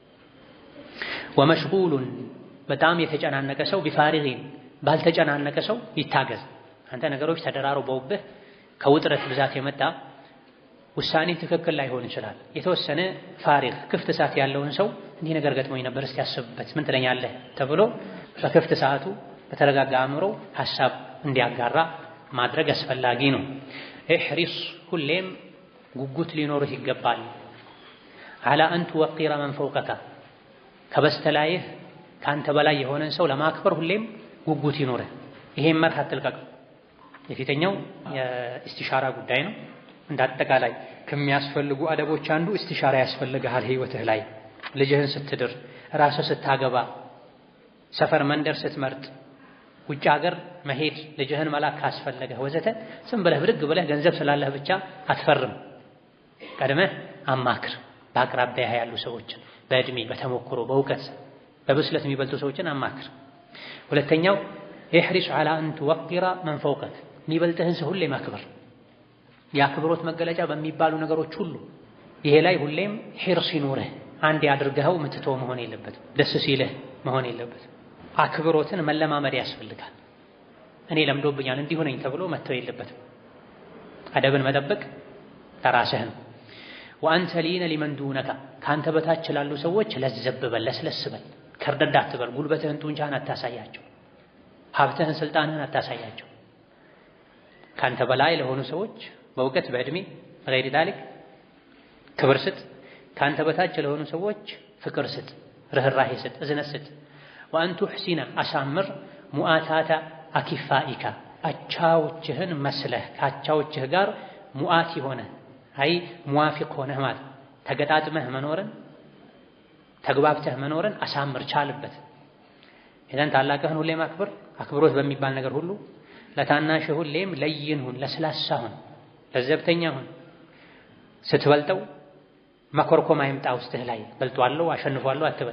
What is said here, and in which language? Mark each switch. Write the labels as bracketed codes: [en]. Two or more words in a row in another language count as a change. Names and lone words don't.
[am] ወመሽጉሉን በጣም የተጨናነቀ ሰው ቢፋሪጊን ባልተጨናነቀ ሰው ይታገዝ አንተ ነገሮች ተደራርበውብህ ከውጥረት ብዛት የመጣ ውሳኔ ትክክል ላይሆን ይችላል የተወሰነ ፋሪግ ክፍት ሰዓት ያለውን ሰው እንዲህ ነገር ገጥሞኝ ነበር እስቲ ያስብበት ምን ትለኛለህ ተብሎ በክፍት ሰዓቱ በተረጋጋ አእምሮ ሐሳብ እንዲያጋራ ማድረግ አስፈላጊ ነው احرص ሁሌም ጉጉት ሊኖርህ ይገባል [ar] على ان توقر من فوقك [am] ከበስተላይህ ካንተ በላይ የሆነን ሰው ለማክበር ሁሌም ጉጉት ይኖርህ ይሄን መርህ አትልቀቅ የፊተኛው የእስቲሻራ ጉዳይ ነው እንዳጠቃላይ ከሚያስፈልጉ አደቦች አንዱ እስቲሻራ ያስፈልጋል ህይወትህ ላይ ልጅህን ስትድር ራስህ ስታገባ ሰፈር መንደር ስትመርጥ ውጭ ሀገር መሄድ ልጅህን መላክ ካስፈለገህ ወዘተ ዝም ብለህ ብድግ ብለህ ገንዘብ ስላለህ ብቻ አትፈርም ቀድመህ አማክር በአቅራቢያ ያሉ ሰዎችን በእድሜ በተሞክሮ በእውቀት በብስለት የሚበልጡ ሰዎችን አማክር ሁለተኛው [ar] احرص على ان توقر من فوقك [am] የሚበልጥህን ሰው ሁሌ ማክበር የአክብሮት መገለጫ በሚባሉ ነገሮች ሁሉ ይሄ ላይ ሁሌም ሒርስ ይኑርህ አንድ ያድርገው ምትተው መሆን የለበትም ደስ ሲልህ መሆን የለበትም አክብሮትን መለማመድ ያስፈልጋል እኔ ለምዶብኛል እንዲሁ ነኝ ተብሎ መተው የለበትም አደብን መጠበቅ ተራስህ ነው [ar] وانت لين لمن دونك [am] ካንተ በታች ላሉ ሰዎች ለዘብ በል ለስለስ በል ከርደዳ አትበል ጉልበትህን ጡንቻህን አታሳያቸው ሀብትህን ስልጣንህን አታሳያቸው ካንተ በላይ ለሆኑ ሰዎች በእውቀት በእድሜ [ar] غير ذلك [am] ክብር ስጥ ካንተ በታች ለሆኑ ሰዎች ፍቅር ስጥ ርህራሄ ስጥ እዝነት ስጥ [ar] وان تحسن [am] አሳምር [ar] مؤاتاة أكفائك [am] አቻዎችህን መስለህ ካቻዎችህ ጋር ሙአት ሆነ አይ ሙዋፊቅ ሆነህ ማለት ተገጣጥመህ መኖርን ተግባብተህ መኖርን አሳምር ቻልበት ይሄን ታላቅህን ሁሌ ማክበር አክብሮት በሚባል ነገር ሁሉ ለታናሽ ሁሌም ለይን ሁን ለስላሳ ሁን ለዘብተኛ ሁን ስትበልጠው መኮርኮም አይምጣ ውስጥህ ላይ በልጧለሁ አሸንፏለሁ አትበል